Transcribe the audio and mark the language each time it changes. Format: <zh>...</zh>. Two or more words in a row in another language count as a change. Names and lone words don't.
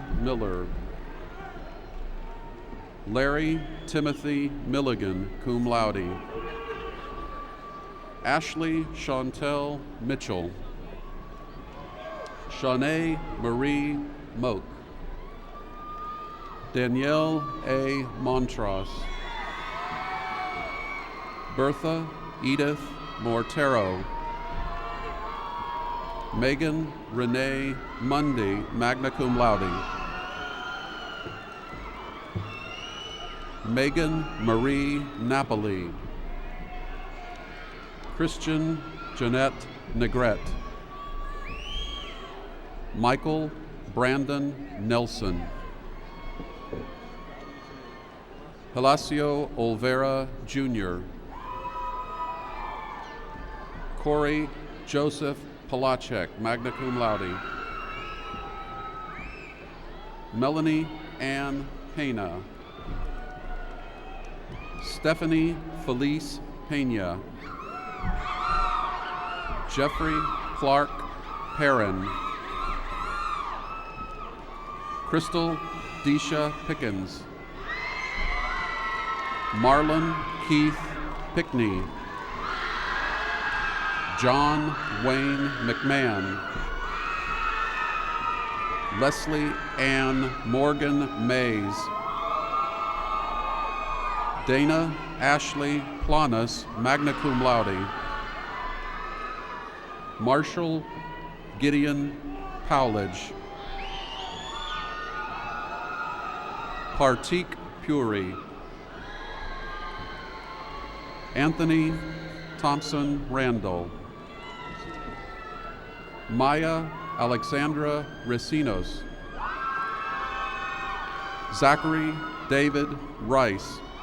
<en>Miller, Larry Timothy Milligan,</en> <la>cum laude,</la> <en>Ashley Chantel Mitchell, Shanae Marie Moak, Danielle A. Montross, Bertha Edith Mortero, Megan Renee Mundy,</en> <la>magna cum laude,</la> <en>Megan Marie Napoli, Christian Jeanette Negrete, Michael Brandon Nelson, Palacio Olvera Jr., Corey Joseph Palachek,</en> <la>magna cum laude,</la> <en>Melanie Ann Pena, Stephanie Felice Pena, Jeffrey Clark Perrin, Crystal Deisha Pickens, Marlon Keith Pickney, John Wayne McMahon, Leslie Ann Morgan Mays, Dana Ashley Planas,</en> <la>magna cum laude,</la> <en>Marshall Gideon Powledge, Partik Puri, Anthony Thompson Randall, Maya Alexandra Recinos, Zachary David Rice,</en>